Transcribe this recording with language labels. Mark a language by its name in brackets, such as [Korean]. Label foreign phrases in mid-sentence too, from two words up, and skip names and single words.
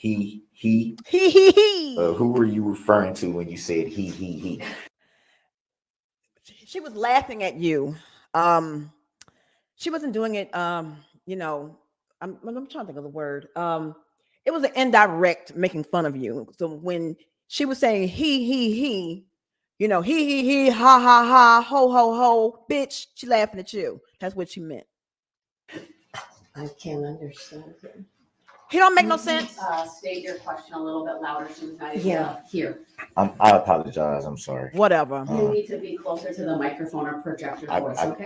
[English] Who were you referring to when you said he? She was laughing at you. She wasn't doing it. I'm trying to think of the word. It was an indirect making fun of you. So when she was saying he, he, ha ha ha, ho ho ho, bitch, she laughing at you. That's what she meant. I can't understand him. He don't make no sense. State your question a little bit louder. She was not able Yeah. to hear. I apologize. I'm sorry. Whatever. You need to be closer to the microphone or project your voice, okay?